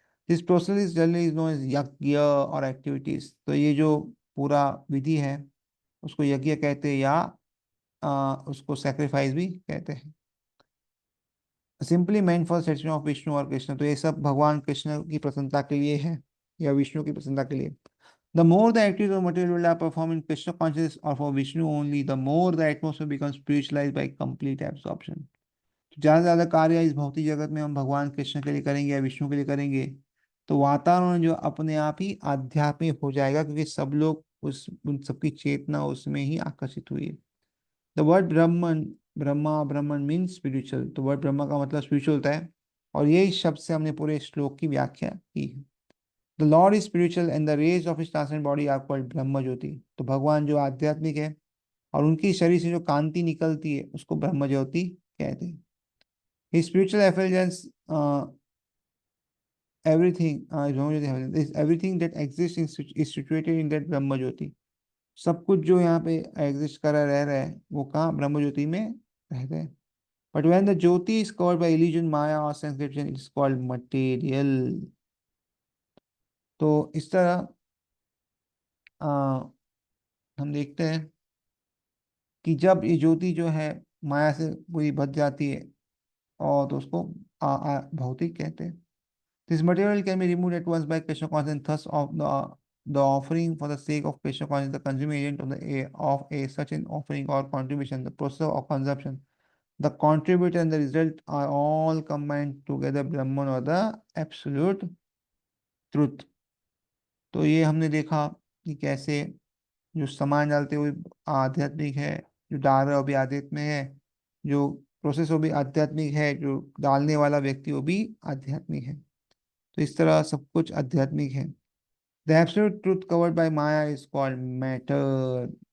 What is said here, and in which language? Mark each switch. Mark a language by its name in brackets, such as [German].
[English] This process is generally is known as yajna और activities. [Hindi] तो ये जो पूरा विधि है उसको यज्ञ कहते हैं, या उसको सेक्रीफाइस भी कहते हैं। [English] Simply meant for satisfaction of Vishnu और कृष्ण। [Hindi] तो ये सब भगवान कृष्ण की प्रसन्नता के लिए है, या विष्णु की प्रसन्नता के लिए। [English] The more the activity of material will are performed in Krishna consciousness or for Vishnu only, the more the atmosphere becomes spiritualized by complete absorption. [Hindi] ज्यादा से ज्यादा कार्य इस भौतिक जगत में हम भगवान कृष्ण के लिए करेंगे या विष्णु के लिए करेंगे, तो वातावरण जो अपने आप ही आध्यात्मिक हो जाएगा, क्योंकि सब लोग उस उन सबकी चेतना उसमें ही आकर्षित हुई है। [English] The word Brahman, Brahma Brahman mean spiritual. [Hindi] तो वर्ड ब्रह्मा का मतलब स्पिरिचुअल होता है, और यही शब्द से हमने पूरे श्लोक की व्याख्या की है। [English] The lord is spiritual and the rays of his transcendent body are called brahma jyoti. [Hindi] तो भगवान जो आध्यात्मिक है, और उनकी शरीर से जो कांति निकलती है उसको ब्रह्म ज्योति कहते हैं। [English] His spiritual effulgence, everything, is everything that exists is situated in that brahma jyoti. [Hindi] सब कुछ जो यहाँ पे एग्जिस्ट कर रहा रह रहा है वो कहाँ? ब्रह्म ज्योति में रहते हैं। [English] But when the jyoti is covered by illusion, maya और sense perception, it is called material। [Hindi] तो इस तरह हम देखते हैं कि जब ये ज्योति जो है माया से पूरी बच जाती है, और तो उसको भौतिक कहते हैं। [English] This material can be removed at once by Krishna consciousness. Thus, of the offering for the sake of Krishna consciousness, the consuming agent of a such an offering or contribution, the process of consumption, the contributor and the result are all combined together Brahman or the absolute truth। [Hindi] तो ये हमने देखा कि कैसे जो सामान डालते हुए आध्यात्मिक है, जो डाल रहा है वो भी आध्यात्मिक है, जो प्रोसेस वो भी आध्यात्मिक है, जो डालने वाला व्यक्ति वो भी आध्यात्मिक है। तो इस तरह सब कुछ आध्यात्मिक है। [English] The absolute truth covered by maya is called matter.